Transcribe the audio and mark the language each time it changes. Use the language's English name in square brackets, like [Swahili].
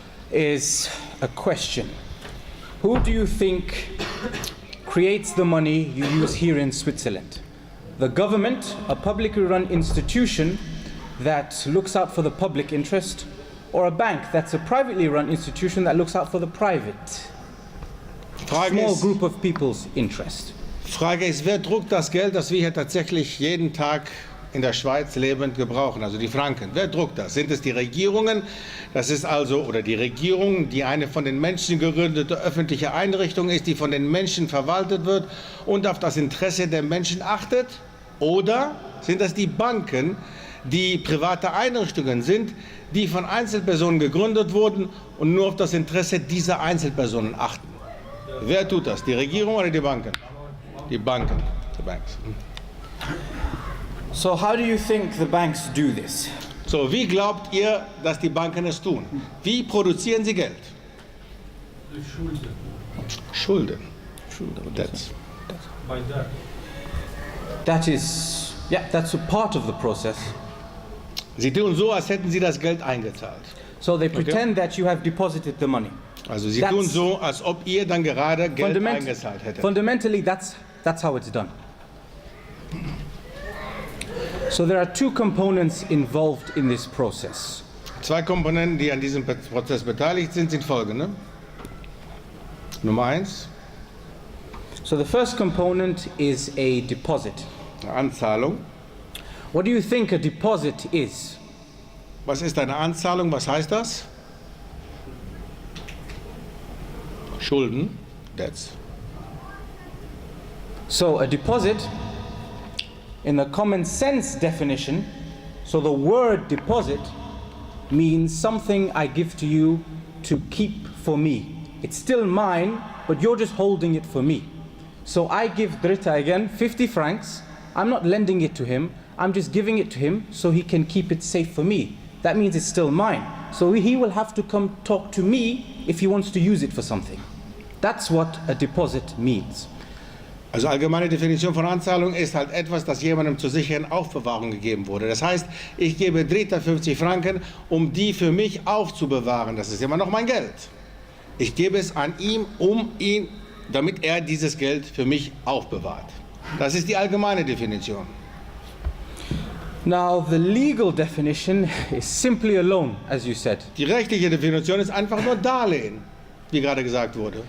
[English] Is a question. Who do you think creates the money you use here in Switzerland? The government, a publicly run institution that looks out for the public interest, or a bank that's a privately run institution that looks out for the private, small group of people's interest? [German] Frage ist, wer druckt das Geld, das wir hier tatsächlich jeden Tag in der Schweiz lebend gebrauchen, also die Franken? Wer druckt das? Sind es die Regierungen? Das ist also, oder die Regierung, die eine von den Menschen gegründete öffentliche Einrichtung ist, die von den Menschen verwaltet wird und auf das Interesse der Menschen achtet? Oder sind das die Banken, die private Einrichtungen sind, die von Einzelpersonen gegründet wurden und nur auf das Interesse dieser Einzelpersonen achten? Wer tut das? Die Regierung oder die Banken? Die Banken. Die Banks. [English] So how do you think the banks do this? [German] So, wie glaubt ihr, dass die Banken es tun? Wie produzieren sie Geld? Durch Schulden. Schulden. [English] That's a part of the process. [German] Sie tun so, als hätten sie das Geld eingezahlt. [English] So they pretend that you have deposited the money. [German] Also sie tun so, als ob ihr dann gerade Geld eingezahlt hättet. [English] Fundamentally, that's how it's done. So there are two components involved in this process. [German] Zwei Komponenten, die an diesem Prozess beteiligt sind, sind folgende. Nummer 1. [English] So the first component is a deposit. [German] Eine Anzahlung. [English] What do you think a deposit is? [German] Was ist eine Anzahlung? Was heißt das? Schulden. Debts. [English] So a deposit, in the common sense definition, so the word deposit means something I give to you to keep for me. It's still mine, but you're just holding it for me. So I give Dritte again 50 francs. I'm not lending it to him. I'm just giving it to him so he can keep it safe for me. That means it's still mine. So he will have to come talk to me if he wants to use it for something. That's what a deposit means. [German] Also allgemeine Definition von Anzahlung ist halt etwas, das jemandem zur sicheren Aufbewahrung gegeben wurde. Das heißt, ich gebe Dritte 50 Franken, um die für mich aufzubewahren. Das ist immer noch mein Geld. Ich gebe es an ihm, damit er dieses Geld für mich aufbewahrt. Das ist die allgemeine Definition. [English] Now, the legal definition is simply a loan, as you said. [German] Die rechtliche Definition ist einfach nur Darlehen. wie gerade gesagt wurde.